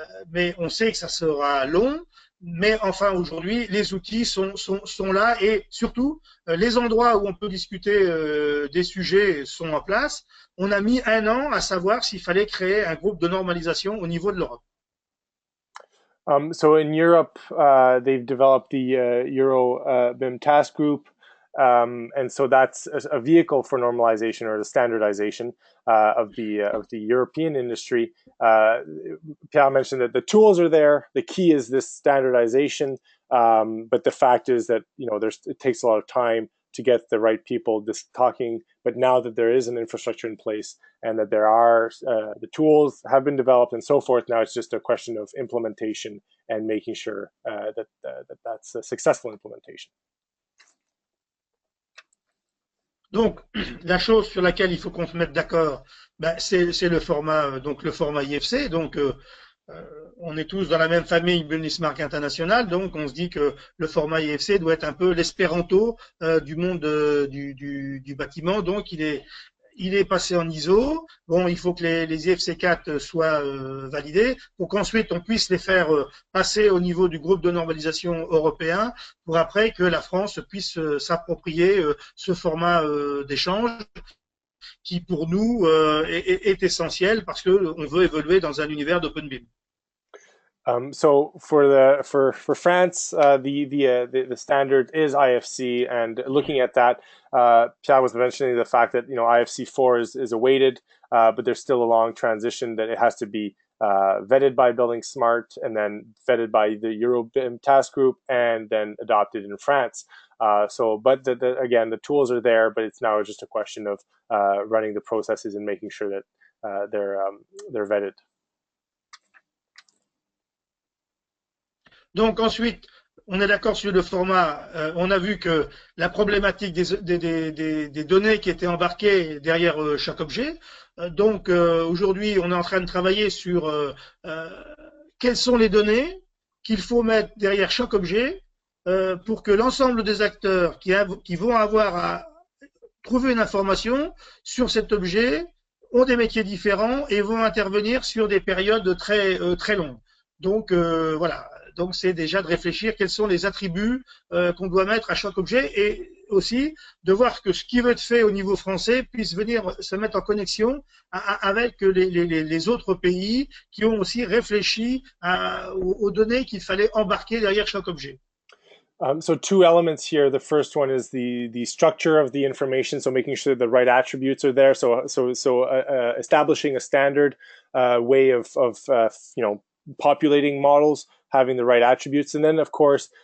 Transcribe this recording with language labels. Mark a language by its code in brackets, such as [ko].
[fr] Mais on sait que ça sera long. Mais enfin, aujourd'hui, les outils sont là et surtout, les endroits où on peut discuter des sujets sont en place. On a mis 1 an à savoir s'il fallait créer un groupe de normalisation au niveau de l'Europe. [en] So in Europe, they've developed the Euro BIM task group, and so that's a vehicle for normalization or the standardization of the European industry. Pierre mentioned that the tools are there. The key is this standardization, but the fact is that it takes a lot of time to get the right people talking. But now that there is an infrastructure in place and that there are the tools have been developed and so forth, now it's just a question of implementation and making sure that's a successful implementation. [fr] Donc, la chose sur laquelle il faut qu'on se mette d'accord, c'est le format, donc le format IFC. Donc, on est tous dans la même famille Businessmark International, donc on se dit que le format IFC doit être un peu l'espéranto du monde du bâtiment. Donc il est passé en ISO. Bon, il faut que les IFC 4 soient validés pour qu'ensuite on puisse les faire passer au niveau du groupe de normalisation européen pour après que la France puisse s'approprier ce format d'échange qui pour nous est essentiel parce que on veut évoluer dans un univers d'open BIM. [en] So for France, the standard is IFC, and looking at that, Pierre was mentioning the fact that IFC 4 is awaited, but there's still a long transition that it has to be vetted by Building Smart and then vetted by the Euro BIM task group and then adopted in France. But again, the tools are there, but it's now just a question of running the processes and making sure that they're vetted. [fr] Donc ensuite, on est d'accord sur le format. On a vu que la problématique des données qui étaient embarquées derrière chaque objet. Donc aujourd'hui, on est en train de travailler sur quelles sont les données qu'il faut mettre derrière chaque objet pour que l'ensemble des acteurs qui vont avoir à trouver une information sur cet objet ont des métiers différents et vont intervenir sur des périodes très longues. Donc voilà. Donc, c'est déjà de réfléchir quels sont les attributs qu'on doit mettre à chaque objet et aussi de voir que ce qui veut être fait au niveau français puisse venir se mettre en connexion avec les autres pays qui ont aussi réfléchi aux données qu'il fallait embarquer derrière chaque objet. [en] So 2 elements here. The first one is the structure of the information, so making sure the right attributes are there. So establishing a standard way of populating models, having the right attributes, and then of course